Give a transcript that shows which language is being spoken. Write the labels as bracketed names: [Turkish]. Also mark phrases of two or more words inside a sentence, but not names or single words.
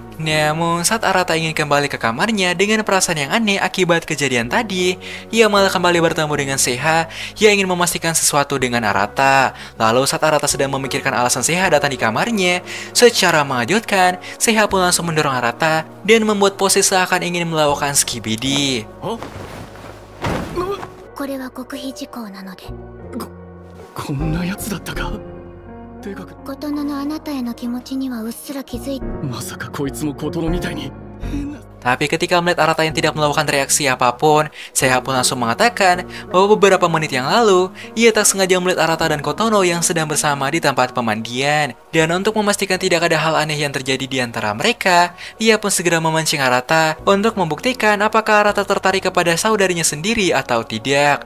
[Indonesian] Namun saat Arata ingin kembali ke kamarnya dengan perasaan yang aneh akibat kejadian tadi, ia malah kembali bertemu dengan Seha yang ingin memastikan sesuatu dengan Arata. Lalu saat Arata sedang memikirkan alasan Seha datang di kamarnya, secara mengejutkan, Seha pun langsung mendorong Arata dan membuat pose seakan ingin melakukan skibidi. Oh? [Japanese] これは極秘事項なので。こんなやつだったか。でかく。琴乃のあなたへの気持ちにはうっすら気づいて。まさかこいつも琴乃みたいに変な。 [Indonesian] Tapi ketika melihat Arata yang tidak melakukan reaksi apapun, Seha pun langsung mengatakan bahwa beberapa menit yang lalu, ia tak sengaja melihat Arata dan Kotono yang sedang bersama di tempat pemandian. Dan untuk memastikan tidak ada hal aneh yang terjadi di antara mereka, ia pun segera memancing Arata untuk membuktikan apakah Arata tertarik kepada saudarinya sendiri atau tidak.